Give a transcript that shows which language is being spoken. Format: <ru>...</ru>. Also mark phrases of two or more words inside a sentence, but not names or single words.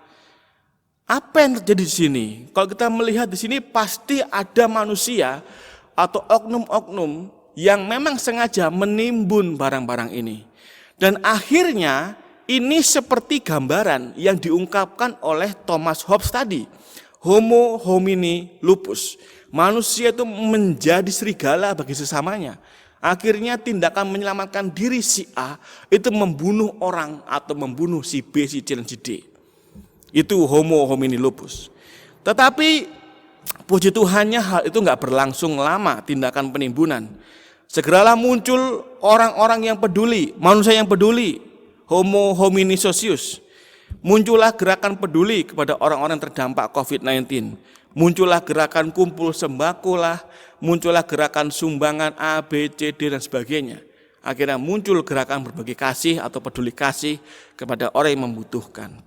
<id>Apa yang terjadi di sini? Kalau kita melihat di sini pasti ada manusia atau oknum-oknum yang memang sengaja menimbun barang-barang ini. Dan akhirnya ini seperti gambaran yang diungkapkan oleh Thomas Hobbes tadi.</id> <la>Homo homini lupus.</la> <id>Manusia itu menjadi serigala bagi sesamanya. Akhirnya tindakan menyelamatkan diri si A itu membunuh orang atau membunuh si B, si C, dan si D. Itu</id> <la>homo homini lupus.</la> <id>Tetapi puji Tuhannya hal itu nggak berlangsung lama, tindakan penimbunan. Segeralah muncul orang-orang yang peduli, manusia yang peduli,</id> <la>homo homini socius.</la> <id>Muncullah gerakan peduli kepada orang-orang yang terdampak COVID-19. Muncullah gerakan kumpul sembako lah, muncullah gerakan sumbangan A, B, C, D, dan sebagainya. Akhirnya muncul gerakan berbagi kasih atau peduli kasih kepada orang yang membutuhkan.</id>